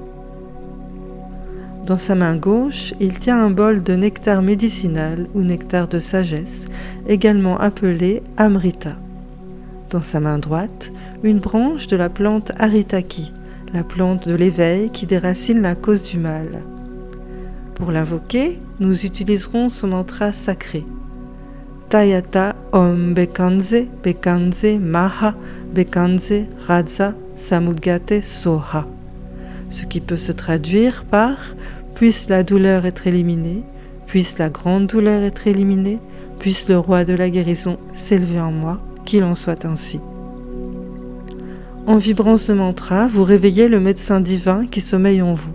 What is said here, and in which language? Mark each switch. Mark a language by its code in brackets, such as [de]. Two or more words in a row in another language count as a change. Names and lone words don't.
[fr] Dans sa main gauche, il tient un bol de nectar médicinal ou nectar de sagesse, également appelé Amrita. Dans sa main droite, une branche de la plante Haritaki, la plante de l'éveil qui déracine la cause du mal. Pour l'invoquer, nous utiliserons ce mantra sacré. [sa] Tayata Om Bekanze Bekanze Maha Bekanze Raja Samugate Soha. [fr] Ce qui peut se traduire par « Puisse la douleur être éliminée, puisse la grande douleur être éliminée, puisse le roi de la guérison s'élever en moi, qu'il en soit ainsi. » En vibrant ce mantra, vous réveillez le médecin divin qui sommeille en vous.